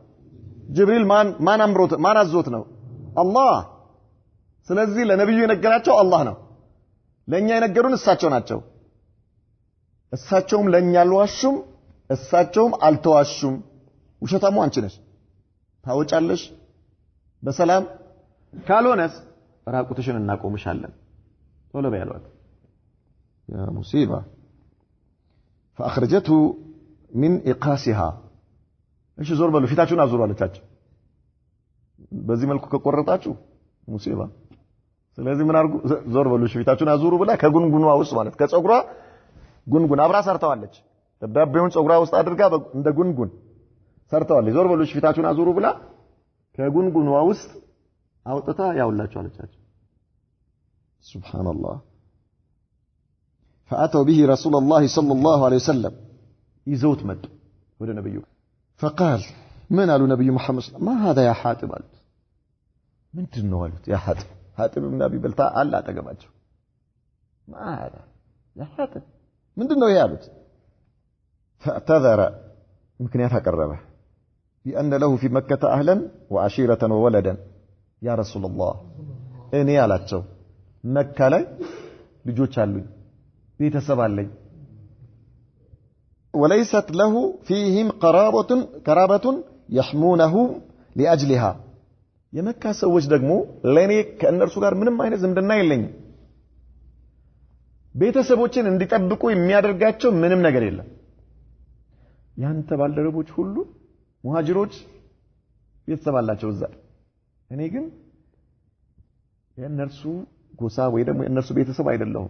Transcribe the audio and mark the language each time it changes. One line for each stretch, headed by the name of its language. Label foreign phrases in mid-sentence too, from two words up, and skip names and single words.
Amharic: ጅብሪል ማን አምሮት ማን አዞት ነው አላህ ስለዚህ ለነብዩ የነገራቸው አላህ ነው ለኛ የነገሩን እሳቸው ናቸው እሳቸውም ለኛ አልዋሹም እሳቸውም አልተዋሹም ውሸታሙ አንቺ ነሽ ታወጫለሽ በሰላም ካልሆነስ ራቁትሽን እናቆምሻለን ቶሎ በያሏት ያ ሙሲባ
Arabic: فأخرجته من إقاسها
Amharic: እሺ ዞር በሉ ፊታችሁን አዙሩ አለቻቸው በዚህ መልኩ ከቆረጣችሁ ሙሲባ ስለዚህ ምን አርጉ ዞር በሉ ፊታችሁን አዙሩ ብላ ከጉንጉኗ ውስጥ ማለት ከጸጉሯ ጉንጉን አብራ ሰርተዋለች ደብዳቤውን ጸጉሯ ውስጥ አድርጋ እንደ ጉንጉን ሰርተዋለች ዞር በሉ ፊታችሁን አዙሩ ብላ ከጉንጉኗ ውስጥ አውጥታ ያውላችሁ አለቻቸው
Arabic: سبحان الله فأتوا به رسول الله صلى الله عليه وسلم
Amharic: ይዘውት መጡ ወደ ነብዩ
Arabic: فقال من قالوا نبي محمد ما هذا يا حاتب قال
Amharic: ምንድነው አሉት ያ
Arabic: حاتب ابن ابي بلتع
Amharic: አለ አጠገባቸው
Arabic: ما هذا يا حاتب
Amharic: ምንድነው ይሄ አሉት
Arabic: فاعتذر
Amharic: ምክንያት አቀረበ
Arabic: بأن له في مكة أهلا وعشيرة وولدا يا رسول الله
Amharic: እኔ አላቸው መካ ላይ ልጆች አሉኝ ቤተሰብ አለኝ
Arabic: وليست له فيهم قرابة يحمونه لأجلها
Amharic: የመካ ሰዎች ደግሞ ለኔ ከእነርሱ ጋር ምንም አይነት ዝምድና የለኝም ቤተሰቦችን እንዲጠብቁ የሚያደርጋቸው ምንም ነገር የለም ያንተ ባልደረቦች ሁሉ ሙሃጅሮች ቤተሰብ አላቸው እዛ እኔ ግን የእነርሱ ጎሳ ወይ ደግሞ የእነርሱ ቤተሰብ አይደለሁም